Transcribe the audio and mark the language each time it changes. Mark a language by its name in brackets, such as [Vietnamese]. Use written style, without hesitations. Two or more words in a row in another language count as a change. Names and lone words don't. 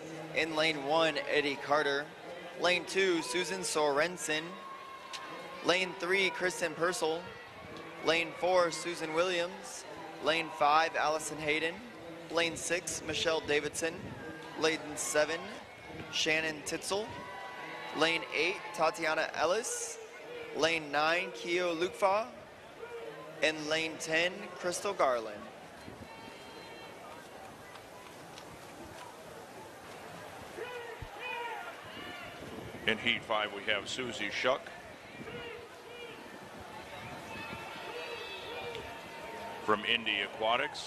[English] In lane 1, Eddie Carter. Lane 2, Susan Sorensen. Lane 3, Kristen Purcell. Lane 4, Susan Williams. Lane 5, Allison Hayden. Lane 6, Michelle Davidson. Lane 7, Shannon Titzel. Lane 8, Tatiana Ellis. Lane 9, Keo Lukfa. And lane 10, Crystal Garland. In Heat 5, we have Susie Shuck from Indy Aquatics.